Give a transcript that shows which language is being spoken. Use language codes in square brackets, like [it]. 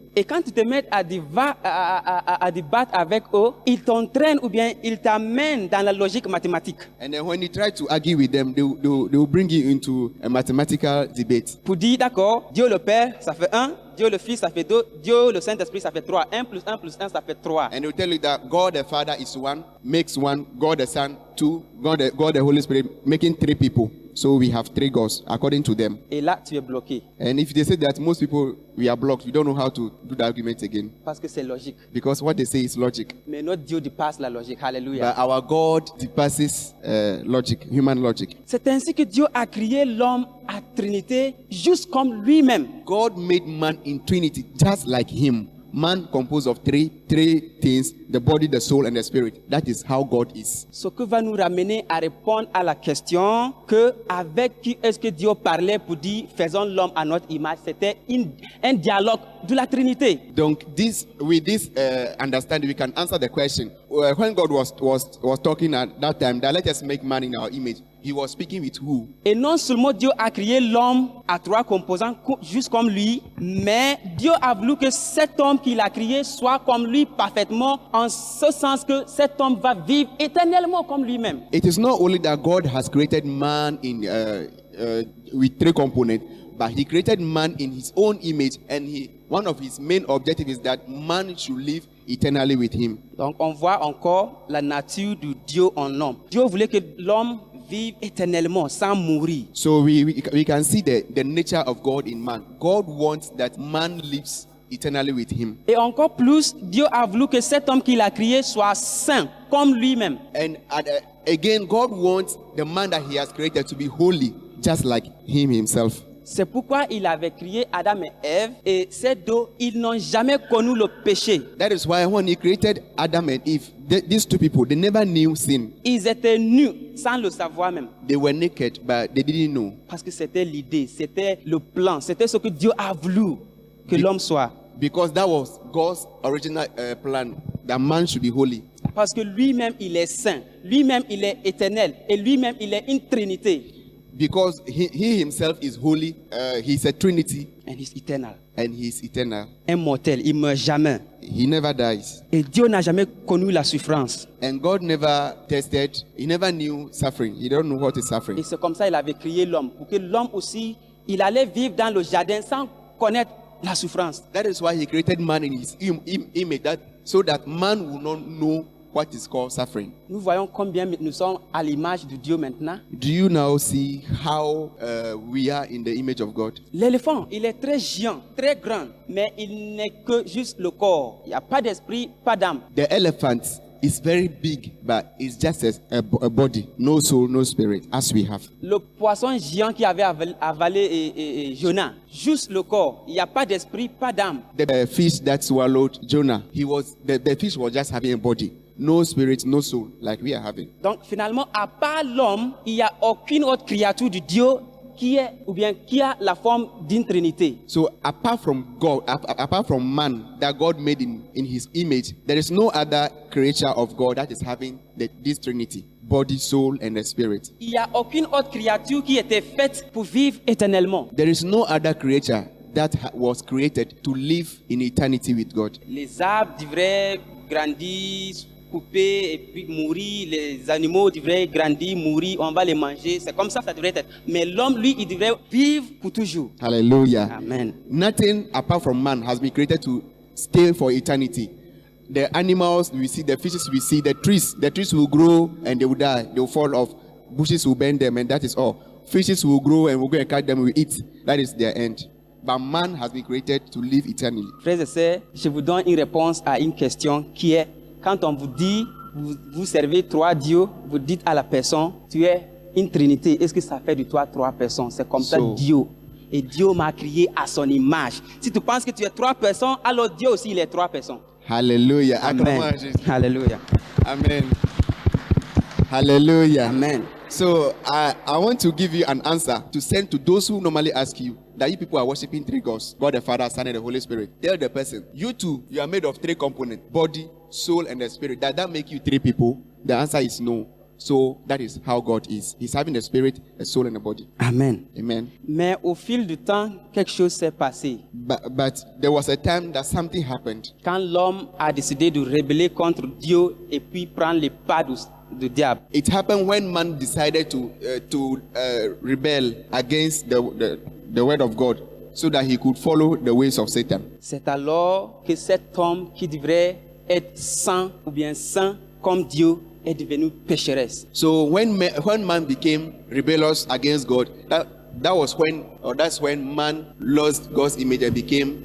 [fr] Et quand tu te mets à débattre avec eux, ils t'entraînent ou bien ils t'amènent dans la logique mathématique. [en] And then when you try to argue with them, they will bring you into a mathematical debate. [fr] Pour dire, d'accord, Dieu le Père, ça fait 1, Dieu le Fils, ça fait 2, Dieu le Saint-Esprit, ça fait 3. 1 plus 1 plus 1, ça fait 3. [en] And they will tell you that God the Father is one, makes one, God the Son, two, God the Holy Spirit, making three people. So we have three gods, according to them. [fr] Et là, tu es bloqué. [en] And if they say that, most people, we are blocked. We don't know how to do the argument again. [fr] Parce que c'est logique. [en] Because what they say is logic. [fr] Mais notre Dieu dépasse la logique. Alléluia. [en] But our God depasses logic, human logic. [fr] C'est ainsi que Dieu a créé l'homme à Trinité, juste comme lui-même. [en] God made man in Trinity, just like him. Man composed of three things, the body, the soul, and the spirit. That is how God is. [fr] Ce que va nous ramener à répondre à la question que avec qui est-ce que Dieu parlait pour dire faisons l'homme à notre image. C'était un dialogue de la Trinité. Donc, [en] with this understanding, we can answer the question. When God was talking at that time, that let us make man in our image, he was speaking with who? [fr] Et non seulement Dieu a créé l'homme à trois composants, juste comme lui, mais Dieu a voulu que cet homme qu'il a créé soit comme lui parfaitement, en ce sens que cet homme va vivre éternellement comme lui-même. [en] It is not only that God has created man in with three components, but he created man in his own image, and one of his main objectives is that man should live eternally with him. [fr] Donc on voit encore la nature de Dieu en l'homme. Dieu voulait que l'homme vive éternellement sans mourir. [en] So we can see the nature of God in man. God wants that man lives eternally with him. [fr] Et encore plus, Dieu a voulu que cet homme qu'il a créé soit saint comme lui-même. [en] And again, God wants the man that he has created to be holy, just like him himself. [fr] C'est pourquoi il avait créé Adam et Ève, et ces deux, ils n'ont jamais connu le péché. [en] That is why when he created Adam and Eve, these two people, they never knew sin. [fr] Ils étaient nus sans le savoir même. [en] They were naked, but they didn't know. [fr] Parce que c'était l'idée, c'était le plan, c'était ce que Dieu a voulu que l'homme soit. [en] Because that was God's original plan, that man should be holy. [fr] Parce que lui-même, il est saint, lui-même, il est éternel, et lui-même, il est une trinité. [en] Because he himself is holy, he's a trinity, And he's eternal. and he's eternal. [fr] Immortel, il ne meurt jamais. [en] He never dies. [fr] Et Dieu n'a jamais connu la souffrance. [en] And God never tested, he never knew suffering. He don't know what is suffering. [fr] Et c'est comme ça qu'il avait créé l'homme, pour que l'homme aussi, il allait vivre dans le jardin sans connaître la souffrance. [en] That is why he created man in his image, so that man will not know what is called suffering. [fr] Nous voyons combien nous sommes à l'image de Dieu maintenant. [en] Do you now see how we are in the image of God? [fr] L'éléphant, il est très géant, très grand, mais il n'est que juste le corps. Il n'y a pas d'esprit, pas d'âme. [en] The elephant is very big, but it's just a body, no soul, no spirit, as we have. [fr] Le poisson géant qui avait avalé Jonas, juste le corps. Il n'y a pas d'esprit, pas d'âme. [en] The fish that swallowed Jonah, the fish was just having a body, no spirit, no soul, like we are having. [fr] Donc finalement, à part l'homme, il n'y a aucune autre créature de Dieu qui a la forme d'une trinité. [en] So apart from God, apart from man that God made in his image, there is no other creature of God that is having this trinity, body, soul, and the spirit. [fr] Il n'y a aucune autre créature qui était faite pour vivre éternellement. [en] There is no other creature that was created to live in eternity with God. [fr] Les arbres devraient grandir, couper et puis mourir. Les animaux devraient grandir, mourir. On va les manger. C'est comme ça devrait être. Mais l'homme, lui, il devrait vivre pour toujours. Hallelujah. Amen. [en] Nothing apart from man has been created to stay for eternity. The animals we see, the fishes we see, the trees will grow and they will die. They will fall off. Bushes will bend them, and that is all. Fishes will grow and we'll go and catch them, we'll eat. That is their end. But man has been created to live eternally. [fr] Frères et sœurs, je vous donne une réponse à une question qui est, quand on vous dit, vous servez trois dieux, vous dites à la personne, tu es une trinité. Est-ce que ça fait de toi trois personnes? C'est comme ça Dieu. Et Dieu m'a créé à son image. Si tu penses que tu es trois personnes, alors Dieu aussi, il est trois personnes. Hallelujah. Amen. Hallelujah. Amen. Hallelujah. Amen. [en] So I want to give you an answer to send to those who normally ask you that you people are worshiping three gods, God the Father, Son, and the Holy Spirit. Tell the person, you two, you are made of three components, body, soul, and the spirit. Does that make you three people? The answer is no. So that is how God is. He's having a spirit, a soul, and a body. Amen. Amen. [fr] Mais au fil du temps, quelque chose s'est passé. [en] But there was a time that something happened. [fr] Quand l'homme a décidé de rebeller contre Dieu et puis prendre les pas du diable. [en] It happened when man decided to rebel against the word of God, so that he could follow the ways of Satan. [fr] C'est alors que cet homme qui devrait être saint ou bien saint comme Dieu est devenu pécheresse. [en] So when man became rebellious against God, that's when man lost God's image and became